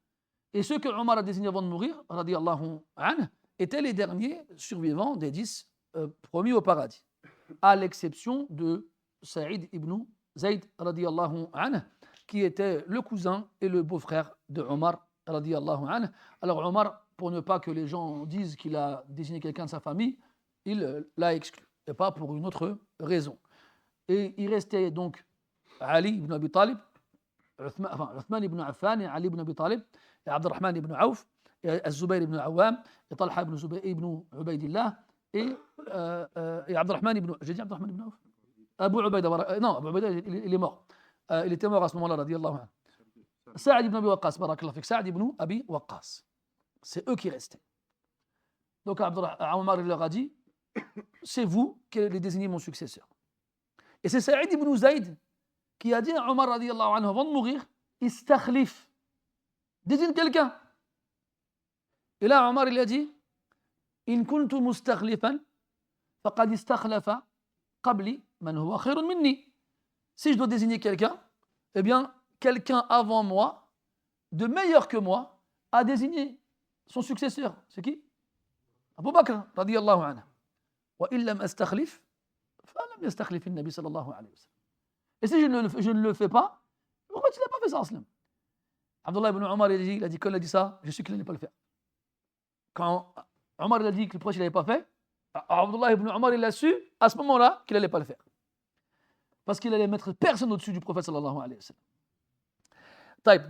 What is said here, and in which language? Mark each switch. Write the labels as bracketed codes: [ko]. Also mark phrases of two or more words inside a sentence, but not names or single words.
[fr] Et ceux que Omar a désignés avant de mourir, [ar] رضي الله عنه, [fr] étaient les derniers survivants des 10 promis au paradis, à l'exception de Saïd ibn Zayd [ar] رضي الله عنه, [fr] qui était le cousin et le beau-frère de Omar [ar] رضي الله عنه. [fr] Alors Omar, pour ne pas que les gens disent qu'il a désigné quelqu'un de sa famille, il l'a exclu, et pas pour une autre raison. Et il restait donc Ali ibn Abi Talib, Uthman ibn Affan, et Ali ibn Abi Talib, et Abdurrahman ibn Auf, et Az-Zubayr ibn Awam, et Talha ibn Ubaydillah, et Abdurrahman ibn... J'ai dit Abdurrahman ibn Auf? Abu Ubayda, non, Abu Ubayda, il est mort. Il était mort à ce moment-là, [ar] رضي الله عنه. Sa'ad ibn Abi Waqqas, بارك الله فيك, Sa'ad ibn Abi Waqqas. [fr] C'est eux qui restaient. Donc Omar leur a dit, c'est vous qui allez désigner mon successeur. Et c'est Sa'id ibn Zayd qui a dit à Omar [ar] رضي الله عنه [fr] avant de mourir, istakhlif, désigne quelqu'un. Et là Omar il a dit, [ar] إن كنت مستخلفا فقد استخلف قبلي من هو خير مني. [fr] Si je dois désigner quelqu'un, eh bien quelqu'un avant moi, de meilleur que moi, a désigné son successeur. C'est qui? [ar] Abu Bakr رضي الله عنه. وإلا أستخلف فلم يستخلف النبي صلى الله عليه وسلم. [fr] Et si je ne le fais pas, pourquoi tu n'as pas fait ça, Aslam? Abdullah ibn Omar, il a dit, quand il a dit ça, je sais qu'il n'allait pas le faire. Quand Omar il a dit que pourquoi il n'avait pas fait, Abdullah ibn Omar, il a su à ce moment-là qu'il n'allait pas le faire. Parce qu'il allait mettre personne au-dessus du prophète [ar] صلى الله عليه وسلم.